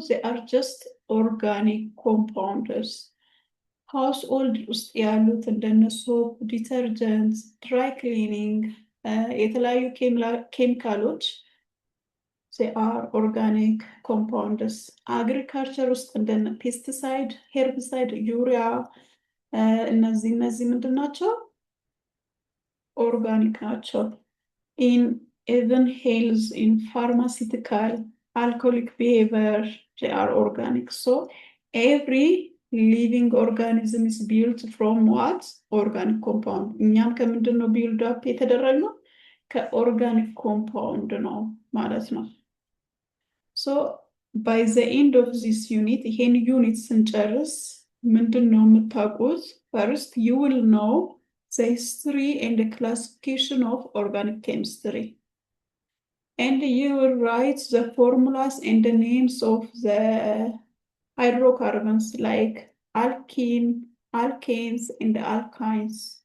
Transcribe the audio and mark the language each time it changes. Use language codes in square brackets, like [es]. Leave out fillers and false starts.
[en] they are just organic compounds። [am] ሃውስ ኦልድ ውስጥ ያሉት እንደነ ሶፕ፣ ዲተርጀንት፣ ድራይ ክሊኒንግ፣ የተለያዩ ኬሚካሎች [en] they are organic compounds። [am] አግሪካልቸር ውስጥ እንደነ ፔስቲሳይድ፣ ሄርቢሳይድ፣ ዩሪያ እነዚህ ምንድን ናቸው? ኦርጋኒክ ናቸው። [en] in even health, in pharmaceutical, alcoholic behavior, they are organic። every living organism is built from what? [am] Organic compound። እኛም ከምንድን ነው ቢልድ አፕ የተደረግነው? ከኦርጋኒክ ኮምፓውንድ ነው ማለት ነው። [en] by the end of this unit, [am] ይሄን ዩኒት ስንጨርስ ምንድን ነው የምታውቁት? [en] First, you will know the history and the classification of organic chemistry. And you will write the formulas and the names of the hydrocarbons like alkene, alkanes, and alkynes.